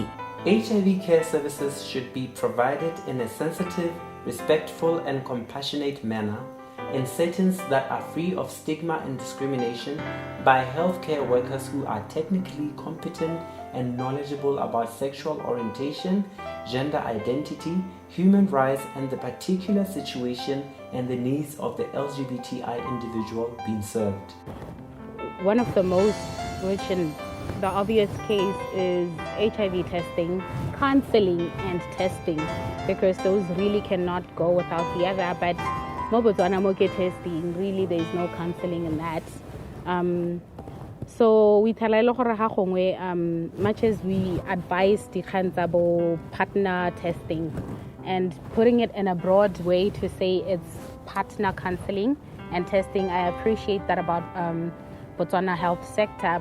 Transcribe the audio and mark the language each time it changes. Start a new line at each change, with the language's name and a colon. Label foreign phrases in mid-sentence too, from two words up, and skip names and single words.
English: HIV care services should be provided in a sensitive, respectful, and compassionate manner in settings that are free of stigma and discrimination by healthcare workers who are technically competent and knowledgeable about sexual orientation, gender identity, human rights, and the particular situation and the needs of the LGBTI individual being served. One of the most, which in the obvious case, is HIV testing, counseling and testing, because those really cannot go without the other. But
Tswana: mo Botswana mo ke
English: testing, really there is no counseling in that. So we tell much as we advise the partner testing and putting it in a broad way to say it's partner counseling and testing, I appreciate that about Botswana health sector.